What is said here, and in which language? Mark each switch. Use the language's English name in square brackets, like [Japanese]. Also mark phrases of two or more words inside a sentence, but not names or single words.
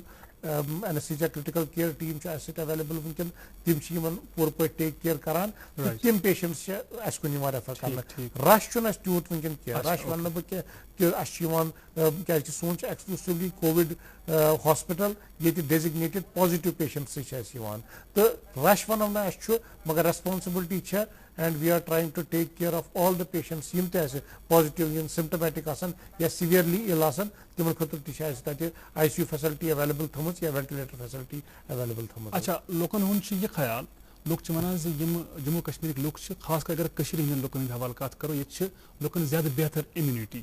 [English] anaesthesia critical care team [Kashmiri] چھُ اَسہِ سۭتۍ ایویلیبل وٕنکیٚن تِم چھِ یِمن پوٗرٕ پٲٹھۍ [English] take care [Kashmiri] کران تہٕ تِم پیشنٹس چھِ اَسہِ کُن یِوان ریفر کرنہٕ. رش چھُنہٕ اَسہِ تیوٗت وٕنکیٚن کینٛہہ رش وَنہٕ نہٕ بہٕ کہِ اَسہِ چھُ یِوان کیازِ کہِ سون چھُ [English] exclusively covid hospital [Kashmiri] ییٚتہِ [English] designated positive [Kashmiri] پیشنٹسٕے چھِ اَسہِ یِوان تہٕ رش وَنو نہٕ اَسہِ چھُ مگر ریسپانسبلٹی چھےٚ [English] and we are trying to take care of all the patients [Kashmiri] یِم تہِ اَسہِ پازِٹِو یِم سِمٹمیٹِک آسان یا [English] severely ill [Kashmiri] آسان تِمن خٲطرٕ تہِ چھِ اَسہِ تَتہِ [English] ICU facility available [Kashmiri] تھٲومٕژ یا [English] ventilator facility available [Kashmiri] تھٲومٕژ. اچھا لُکن ہُنٛد چھُ یہِ خیال لُکھ چھِ وَنان زِ یِم جموں کشمیٖرٕکۍ لُکھ چھِ خاص کر اگر کٔشیٖرِ ہٕنٛدٮ۪ن لُکن ہٕنٛدۍ حوالہٕ کتھ کرو ییٚتہِ چھِ لُکن زیادٕ بہتر اِمیوٗنِٹی.